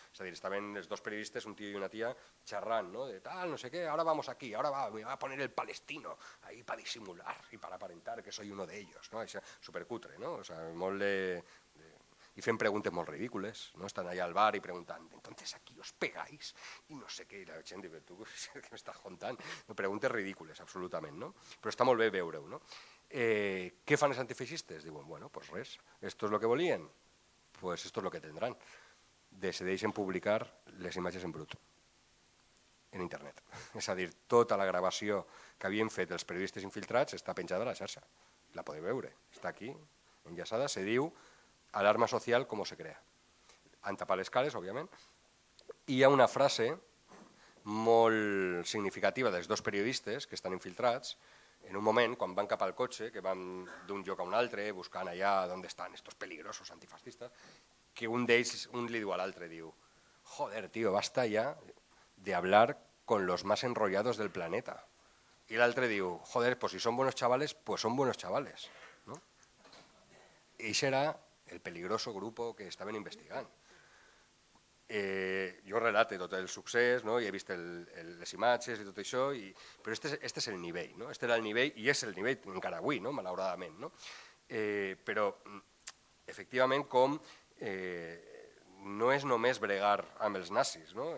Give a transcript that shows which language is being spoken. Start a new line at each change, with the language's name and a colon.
Catalan: És a dir, estaven els dos periodistes, un tio i una tia, xerrant, no? De tal, no sé què,
Spanish: ahora vamos aquí, ahora me va a poner el palestino ahí para disimular y para aparentar que soy uno de ellos, no?
Catalan: Això, supercutre, no? O sea, molt i fent preguntes molt ridícules, no? Estan allà al bar i preguntant,
Spanish: entonces aquí os pegáis,
Catalan: i no sé què, i la gent diu, tu què m'estàs contant? No, preguntes ridícules, absolutament, no? Però està molt bé veure-ho, no? Què fan els antifeixistes?
Spanish: Diuen, bueno, pues res, esto es lo que volien, pues esto es lo que tendrán.
Catalan: Decideixen publicar les imatges en brut, en internet. És a dir, tota la gravació que havien fet els periodistes infiltrats està penjada a la xarxa. La podeu veure, està aquí, enllaçada, se diu alarma social com se crea. Han tapat les cares, òbviament. I hi ha una frase molt significativa dels dos periodistes que estan infiltrats en un moment, quan van cap al cotxe, que van d'un lloc a un altre, buscant allà on estan estos peligrosos antifascistes, que un d'ells li diu a l'altre, diu,
Spanish: joder, tío, basta ya de hablar con los más enrollados del planeta. Y
Catalan: el altre diu,
Spanish: joder, pues si son buenos chavales, pues son buenos chavales. ¿No?
Catalan: I això era el peligroso grupo que estaven investigant. Jo relate tot el succés, no? I he vist les imatges i tot això, però este és el nivell, no? Este era el nivell i és el nivell encara avui, no? Malauradament. No? Però, efectivament, com no és només bregar amb els nazis, no?